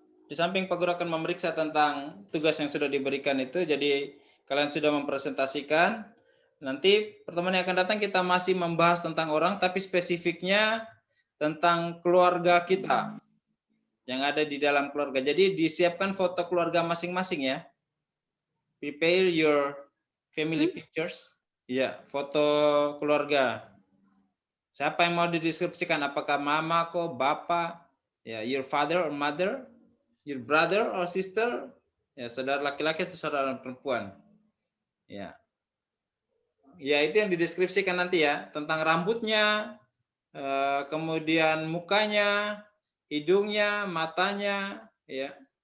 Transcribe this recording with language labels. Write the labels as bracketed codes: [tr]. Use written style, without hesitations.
[id] Di samping Pak Guru akan memeriksa tentang tugas yang sudah diberikan itu, jadi kalian sudah mempresentasikan. Nanti pertemuan yang akan datang kita masih membahas tentang orang, tapi spesifiknya tentang keluarga kita yang ada di dalam keluarga. Jadi disiapkan foto keluarga masing-masing ya. [en] Prepare your family pictures. [id] Ya, foto keluarga. Siapa yang mau dideskripsikan? Apakah mama kok, bapak, ya, [en] your father or mother, your brother or sister, [id] ya, saudara laki-laki atau saudara perempuan. Ya. Ya, itu yang dideskripsikan nanti ya, tentang rambutnya, kemudian mukanya, hidungnya, matanya, ya.